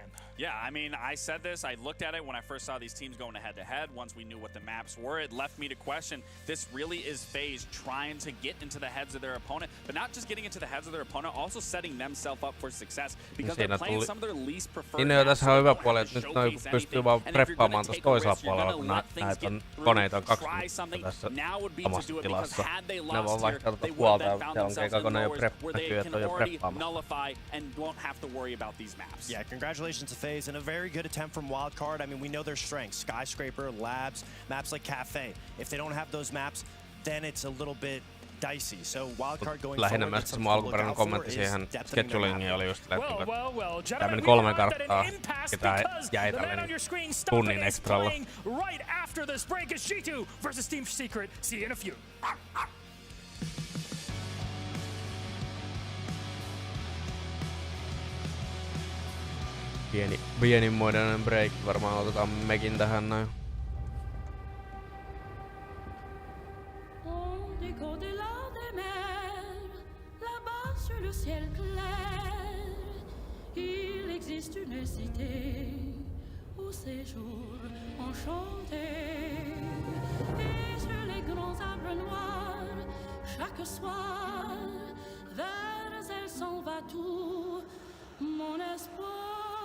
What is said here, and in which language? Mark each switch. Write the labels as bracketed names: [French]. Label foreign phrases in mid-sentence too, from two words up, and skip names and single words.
[English] Yeah, I mean, I said this, I looked at it when I first saw these teams going head-to-head. Once we knew what the maps were, it left me to question, this really is FaZe trying to get into the heads of their opponent, but not just getting into the heads of their opponent, also setting themselves up for success, because they're playing some of their least preferred maps. [Finnish] Tässä on hyvä puoli, että nyt noi pystyy vaan preppaamaan tuossa toisella puolella, kun näitä koneita on 20 tässä samassa tilassa. Ne vaan vaihtaa tuota puolta, ja siellä on keikakone jo näkyy, että on jo preppaamassa. [English] Yeah, congratulations to FaZe, and a very good attempt from Wildcard. I mean, we know their strengths: Skyscraper, Labs, maps like Cafe. If they don't have those maps, then it's a little bit dicey. So Wildcard going [Finnish] lähinnä [English] forward, [Finnish] myös se mun alkuperäinen kommentti siihen schedulingiin oli just, että tää meni 3 karttaa, ja tää jäi tällainen tunnin ekstralla. [English] Right after this break is G2 versus Team Secret. See you in a few. [Finnish] Pienimmoinen break, varmaan otetaan mekin tähän näin. [French] Il existe une cité où séjour enchanté, et sur les grands arbres noirs, chaque soir, vers elle s'en va tout mon espoir.